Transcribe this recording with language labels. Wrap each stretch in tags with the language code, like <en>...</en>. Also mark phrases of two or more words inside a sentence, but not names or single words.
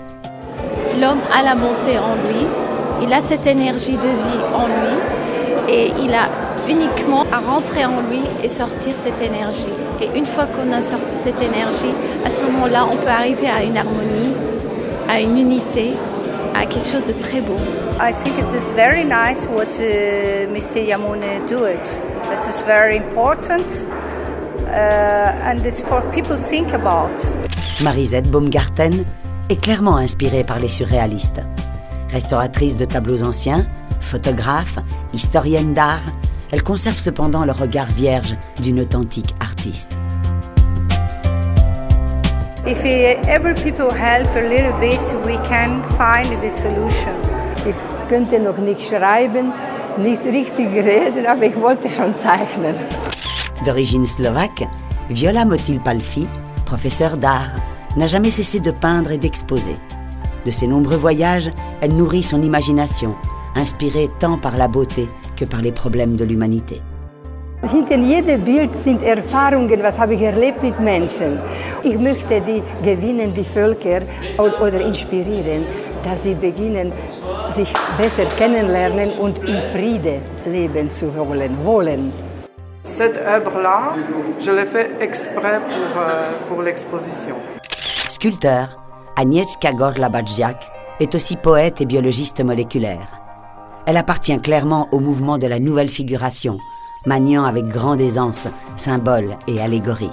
<fr>L'homme a la bonté en lui, il a cette énergie de vie en lui Et il a uniquement à rentrer en lui et sortir cette énergie. Et une fois qu'on a sorti cette énergie, à ce moment-là, on peut arriver à une harmonie, à une unité, à quelque chose de très beau.</fr> <en>I think it is very nice what Mr. Yamune do it. It is very important and it's for people to think about.</en> <fr>Marisette Baumgarten est clairement inspirée par les surréalistes. Restauratrice de tableaux anciens, photographe, historienne d'art, elle conserve cependant le regard vierge d'une authentique artiste.</fr> <en>If every people help a little bit, we can find the solution.</en> <de>Ich könnte noch nicht schreiben, nicht richtig reden, aber ich wollte schon zeichnen.</de> <fr>D'origine slovaque, Viola Motil-Palfi, professeure d'art, n'a jamais cessé de peindre et d'exposer. De ses nombreux voyages, elle nourrit son imagination, inspirée tant par la beauté que par les problèmes de l'humanité.</fr> <de>Hinter jedem Bild sind Erfahrungen, was habe ich erlebt mit Menschen. Ich möchte die gewinnen, die Völker oder inspirieren, dass sie beginnen, sich besser kennenlernen und in Friede leben zu wollen.</de> <fr>Cette œuvre-là, je l'ai fait exprès pour l'exposition. Sculpteur, Agnieszka Gorla-Bajdziak est aussi poète et biologiste moléculaire. Elle appartient clairement au mouvement de la nouvelle figuration, maniant avec grande aisance symboles et allégories.</fr>